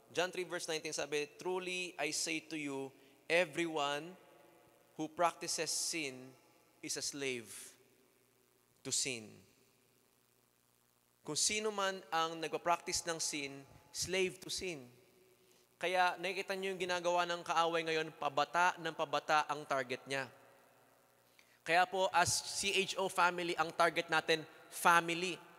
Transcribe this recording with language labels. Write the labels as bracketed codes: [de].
[en] John 3 verse 19 sabi, truly I say to you, everyone who practices sin is a slave to sin. [tl] Kung sino man ang nagpa-practice ng sin, slave to sin. Kaya nakikita niyo yung ginagawa ng kaaway ngayon, pabata ng pabata ang target niya. Kaya po as CHO family, ang target natin, family.